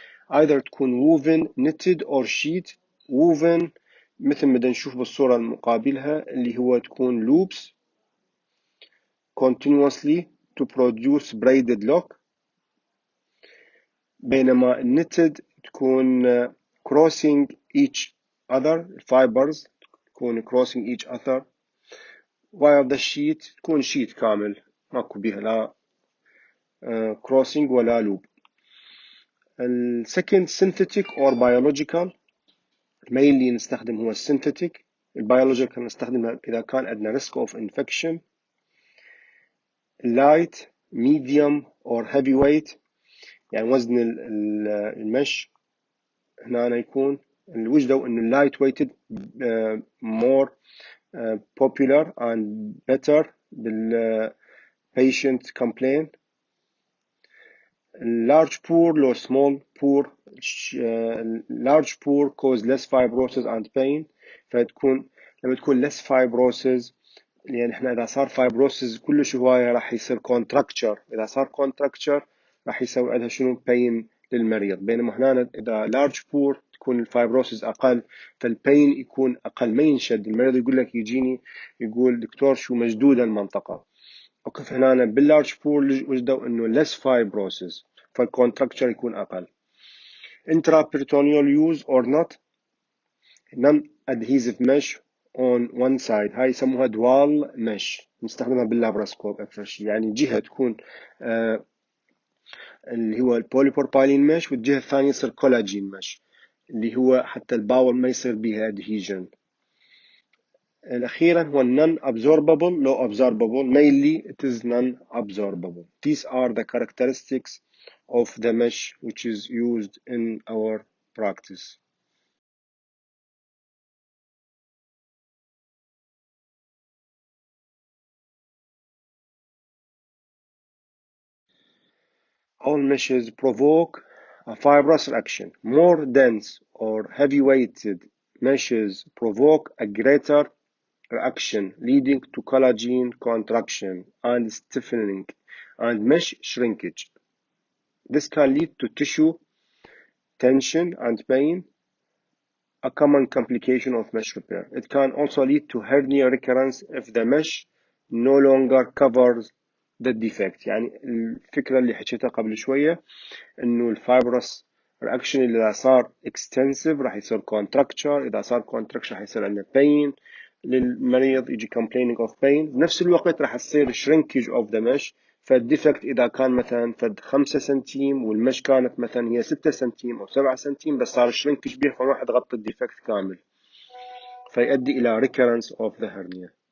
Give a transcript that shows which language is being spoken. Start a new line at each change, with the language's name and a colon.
Arabic: either تكون woven, knitted or sheet. woven مثل ما نشوف بالصورة المقابلها اللي هو تكون
English: loops continuously to produce braided lock،
Arabic: بينما knitted تكون
English: crossing each other fibers
Arabic: تكون crossing each other،
English: while the sheet
Arabic: تكون sheet كامل ماكو بيها لا crossing ولا loop.
English: second, synthetic or biological. mainly
Arabic: نستخدم هو
English: synthetic.
Arabic: البيولوجيكال نستخدمها إذا كان عندنا risk of infection.
English: light, medium or heavy weight،
Arabic: يعني وزن المش هنا يكون وجدوا إن
English: light weighted more popular and better بال patient complaint. large pore لو small pore. large pore cause less fibrosis and pain.
Arabic: فتكون لما تكون
English: less fibrosis،
Arabic: يعني احنا اذا صار fibrosis كلش هواية راح يصير contracture. اذا صار contracture راح يسوي عندها شنو pain للمريض. بينما هنا اذا large pore تكون الفايبروسيس اقل، فالبين يكون اقل، ما ينشد. المريض يقول لك يجيني يقول دكتور شو مشدودة المنطقة. وقف هنا باللارج بور وجدوا انه
English: less fibrosis،
Arabic: فالcontracture يكون اقل.
English: intraperitoneal use or not non-adhesive mesh on one side،
Arabic: هاي يسموها
English: dual mesh،
Arabic: نستخدمها باللابراسكوب اكثر شيء. يعني جهة تكون اللي هو البوليبروبايلين مش، والجهة الثانية يصير كولاجين مش، اللي هو حتى الباول ما يصير بيها adhesion. الأخيرا هو
English: non-absorbable low absorbable. mainly it is non-absorbable. These are the characteristics of the mesh which is used in our practice. All meshes provoke a fibrous reaction. More dense or heavy-weighted meshes provoke a greater reaction, leading to collagen contraction and stiffening and mesh shrinkage. This can lead to tissue tension and pain, a common complication of mesh repair. It can also lead to hernia recurrence if the mesh no longer covers the defect.
Arabic: يعني الفكرة اللي حكيتها قبل شوية انه الفايبرس رياكشن اللي اذا صار extensive راح يصير contracture، اذا صار contracture راح يصير عندنا pain للمريض، يجي
English: complaining of pain.
Arabic: بنفس الوقت راح تصير
English: shrinkage of the mesh.
Arabic: فالديفكت اذا كان مثلا فد 5 سنتيم والمش كانت مثلا هي 6 سنتيم او 7 سنتيم، بس صار shrinkage بيه فراح تغطي الديفكت كامل، فيؤدي الى
English: recurrence of the hernia.